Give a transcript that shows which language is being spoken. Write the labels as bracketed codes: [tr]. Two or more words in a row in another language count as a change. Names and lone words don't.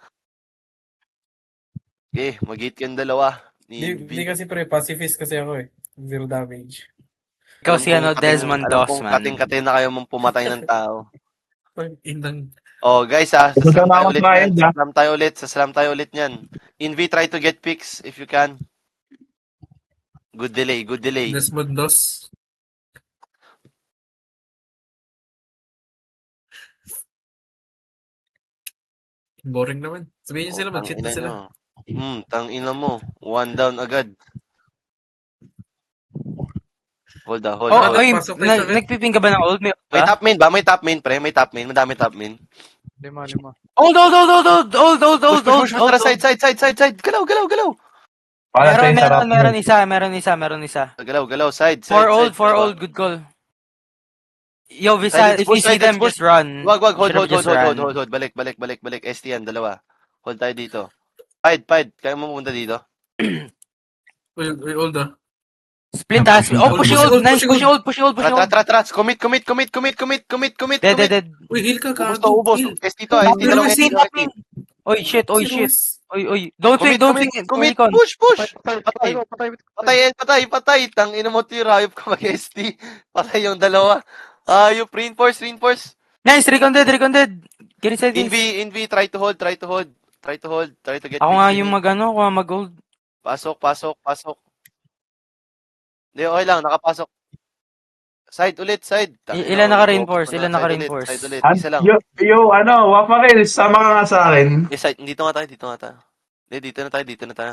[tl] Okay, mag-hit yung dalawa. Hindi kasi pre, pacifist kasi ako eh. [en] 0 damage. [tl] Ikaw si Desmond Alam Doss, kong man. kating-kating na kayo mong pumatay ng tao. Indang. [en] Oh, guys [tl] Pupunta na ako sa bayad, ah. Saslam tayo ulit niyan. Invi, [en] try to get picks if you can. Good delay. [tl] Desmond Doss. Boring naman. Sabihin niyo sila, mag-cheat na sila. Tangina mo. [en] One down agad. Hold. [tl] Pasok tayo sa akin. Nagpiping ka ba ng old? May [en] top main [tl] ba? May [en] top main, [tl] pre. May [en] top main. [tl] Madami [en] top main. [tl] Lima. Old. Push. Tara, side. Galaw. Meron isa. Galaw, side. [en] For old, good call. Yo, Visa, if you see them, just run. [tl] Wag. Hold. [en] Just run. [tl] Balik. ST yan, dalawa. Hold tayo dito. Fight. Kaya mo pumunta dito? Uy, old ah. [en] Split us. Oh, push old. Nice, push old. [tl] Tara. Commit. Dead. Uy, heal ka, Ubos. Heal. ST to, dalawang ST. Oy, [en] shit. Oy. Don't Commit. think. Push. [tl] Patay. Tangina mo, tira. Hayop ka mag-ST. Patay yung dalawa. Hayop, reinforce. [en] Nice, recon dead. Get inside this. Invi, try to hold. Try to get [tl] Ako nga [en] picks, [tl] yung Invi. mag-gold. Pasok. Hindi, okay lang, nakapasok. Side ulit. Ilan naka-reinforce? Side ulit, isa lang. Wafarel, sama ka nga sa akin. Side, dito nga tayo. Hindi, dito na tayo.